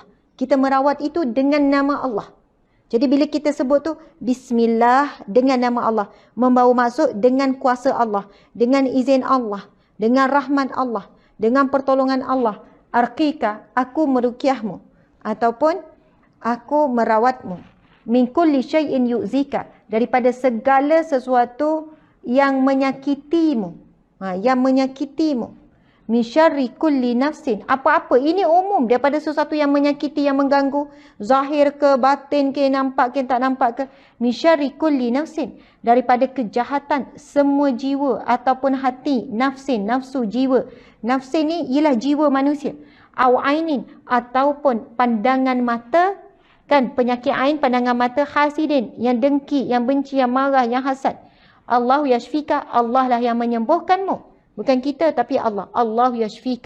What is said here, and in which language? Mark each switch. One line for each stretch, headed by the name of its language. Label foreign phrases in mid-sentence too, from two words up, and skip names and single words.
Malay: Kita merawat itu dengan nama Allah. Jadi bila kita sebut tu bismillah dengan nama Allah, membawa maksud dengan kuasa Allah, dengan izin Allah, dengan rahmat Allah, dengan pertolongan Allah. Arqika, aku meruqyahmu, ataupun aku merawatmu.
Arabic: من كل شيء يؤذيك,
Malay: daripada segala sesuatu yang menyakitimu. Yang menyakitimu.
Arabic: من شر كل نفس,
Malay: apa-apa, ini umum, daripada sesuatu yang menyakiti, yang mengganggu, zahir ke, batin ke, nampak ke, tak nampak ke.
Arabic: من شر كل نفس,
Malay: daripada kejahatan semua jiwa ataupun hati, nafsin, nafsu, jiwa. Nafsin ni ialah jiwa manusia.
Arabic: أو عين,
Malay: ataupun pandangan mata, kan, penyakit ain, pandangan mata, hasidin, yang dengki, yang benci, yang marah, yang hasad.
Arabic: الله يشفيك,
Malay: Allah lah yang menyembuhkanmu. Bukan kita, tapi Allah.
Arabic: الله يشفيك.